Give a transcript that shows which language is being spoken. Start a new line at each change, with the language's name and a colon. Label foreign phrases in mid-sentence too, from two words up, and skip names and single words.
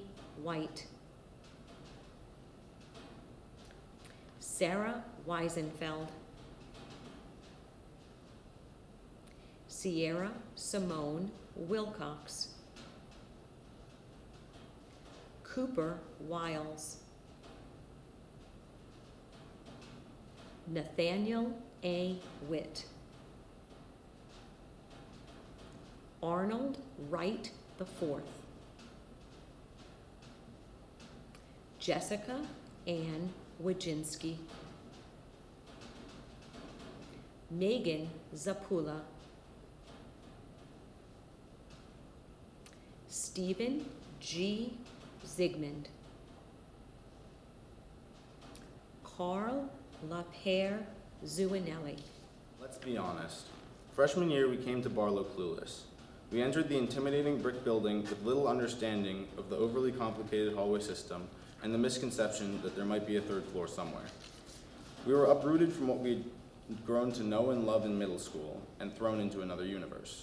English: White, Sarah Weisenfeld, Sierra Simone Wilcox, Cooper Wiles, Nathaniel A. Witt, Arnold Wright IV, Jessica Ann Wojcinski, Megan Zapula, Stephen G. Zygmunt, Carl LaPere Zuanelli. Let's be honest. Freshman year, we came to Barlow clueless. We entered the intimidating brick building with little understanding of the overly complicated hallway system and the misconception that there might be a third floor somewhere. We were uprooted from what we'd grown to know and love in middle school and thrown into another universe.